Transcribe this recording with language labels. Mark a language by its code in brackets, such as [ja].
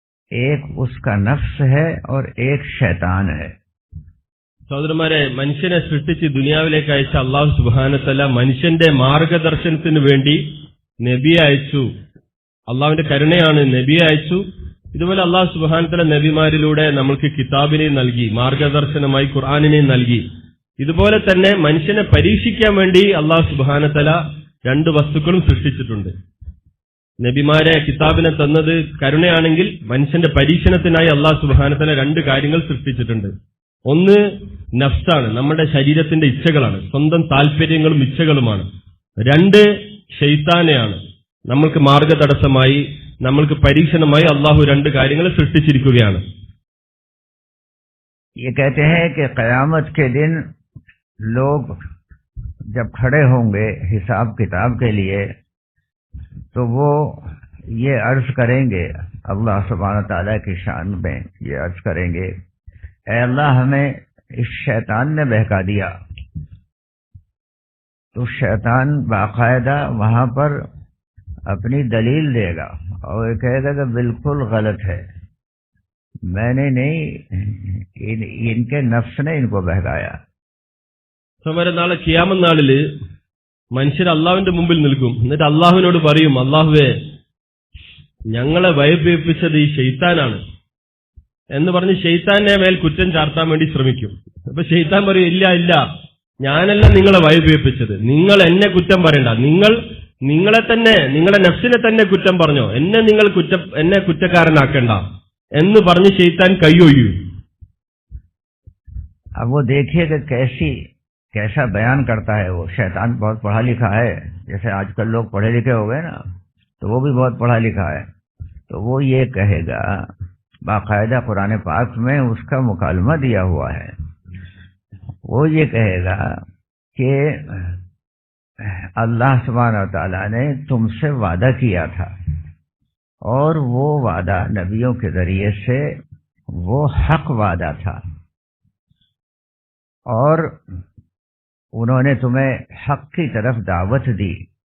[hi] एक उसका नफ्स है और एक शैतान है. [ml] സഹോദരന്മാരെ, മനുഷ്യനെ സൃഷ്ടിച്ച് ദുനിയാവിലേക്ക് അയച്ച അല്ലാഹു സുബ്ഹാനഹു വ തആല മനുഷ്യന്റെ മാർഗദർശനത്തിന് വേണ്ടി നബിയെ അയച്ചു. അള്ളാഹുവിന്റെ കരുണയാണ്, നബിയെ അയച്ചു. ഇതുപോലെ അല്ലാഹു സുബ്ഹാനഹു വ തആല നബിമാരിലൂടെ നമ്മൾക്ക് കിതാബിനെ നൽകി, മാർഗദർശനമായി ഖുർആനിനെ നൽകി. ഇതുപോലെ തന്നെ മനുഷ്യനെ പരീക്ഷിക്കാൻ വേണ്ടി അല്ലാഹു സുബ്ഹാനഹു വ തആല രണ്ട് വസ്തുക്കളും സൃഷ്ടിച്ചിട്ടുണ്ട്. നബിമാരെ കിതാബിനെ തന്നത് കരുണയാണെങ്കിൽ മനുഷ്യന്റെ പരീക്ഷണത്തിനായി അല്ലാഹു സുബ്ഹാനഹു വ തആല രണ്ട് കാര്യങ്ങൾ സൃഷ്ടിച്ചിട്ടുണ്ട്. ഒന്ന് നഫ്സാണ്, നമ്മുടെ ശരീരത്തിന്റെ ഇച്ഛകളാണ്, സ്വന്തം താല്പര്യങ്ങളും ഇച്ഛകളുമാണ്. രണ്ട് ശൈത്താനെയാണ്, നമ്മൾക്ക് മാർഗതടസ്സമായി, നമ്മൾക്ക് പരീക്ഷണമായി അള്ളാഹു രണ്ട് കാര്യങ്ങൾ സൃഷ്ടിച്ചിരിക്കുകയാണ്. [hi] ये कहते हैं कि क़यामत के दिन लोग जब खड़े होंगे हिसाब किताब के लिए, तो वो ये अर्ज करेंगे, अल्लाह सुब्हानहु व तआला की शान में ये अर्ज करेंगे, ऐ अल्लाह हमें इस शैतान ने बहका दिया. तो शैतान बाकायदा वहां पर अपनी दलील देगा और ये कहेगा कि बिल्कुल गलत है, मैंने नहीं, इनके नफ्स ने इनको बहकाया. [ml] സമരം നാളെ ഖിയാമത്ത് നാളില് മനുഷ്യർ അള്ളാഹുവിന്റെ മുമ്പിൽ നിൽക്കും. എന്നിട്ട് അള്ളാഹുവിനോട് പറയും, അള്ളാഹുവേ, ഞങ്ങളെ ഭയപ്പെപ്പിച്ചത് ഈ ശൈത്താനാണ് എന്ന് പറഞ്ഞ് ശൈത്താന്റെ മേൽ കുറ്റം ചാർത്താൻ വേണ്ടി ശ്രമിക്കും. അപ്പൊ ശൈത്താൻ പറയും, ഇല്ല ഇല്ല, ഞാനല്ല നിങ്ങളെ ഭയപ്പെപ്പിച്ചത്, നിങ്ങൾ എന്നെ കുറ്റം പറയണ്ട, നിങ്ങളെ തന്നെ, നിങ്ങളുടെ നഫ്സിനെ തന്നെ കുറ്റം പറഞ്ഞോ, എന്നെ കുറ്റക്കാരനാക്കണ്ട എന്ന് പറഞ്ഞ് ശൈത്താൻ കൈയൊഴിയും. [hi] अब वो देखिए कि कैसा बयान करता है वो. शैतान बहुत पढ़ा लिखा है, जैसे आजकल लोग पढ़े लिखे हो गए ना, तो वो भी बहुत पढ़ा लिखा है. तो वो ये कहेगा, बाकायदा कुरान पाक में उसका मुकालमा दिया हुआ है, वो ये कहेगा कि अल्लाह सुब्हानहु व तआला ने तुमसे वादा किया था और वो वादा नबियों के जरिए से वो हक वादा था और उन्होंने तुम्हें हक की तरफ दावत दी.